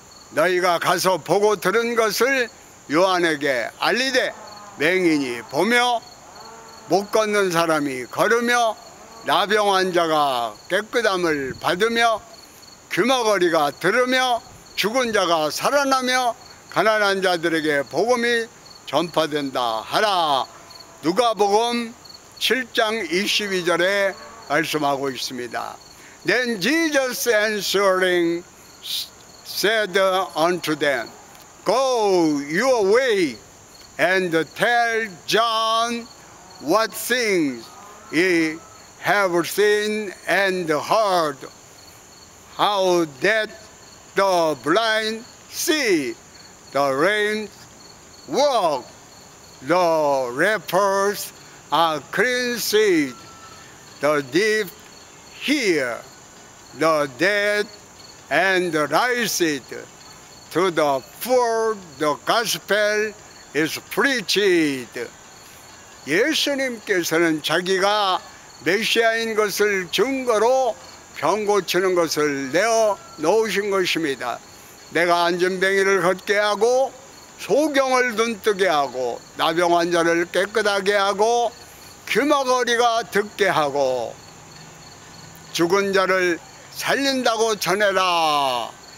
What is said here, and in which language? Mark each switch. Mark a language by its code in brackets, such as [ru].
[ko] 너희가 가서 보고 들은 것을 요한에게 알리되 맹인이 보며 못 걷는 사람이 걸으며 나병 환자가 깨끗함을 받으며 귀머거리가 들으며 죽은 자가 살아나며 가난한 자들에게 복음이 전파된다 하라. 누가복음 7장 22절에 말씀하고 있습니다. [en] Then Jesus answering said unto them, Go your way and tell John what things ye have seen and heard, how that the blind see, the lame walk, the lepers are cleansed, the deaf hear, the dead and raised, to the poor the gospel is preached. [ko] 예수님께서는 자기가 메시아인 것을 증거로 병 고치는 것을 내어 놓으신 것입니다. 내가 안전뱅이를 걷게 하고 소경을 눈뜨게 하고 나병 환자를 깨끗하게 하고 귀머거리가 듣게 하고 죽은 자를 살린다고 전해라.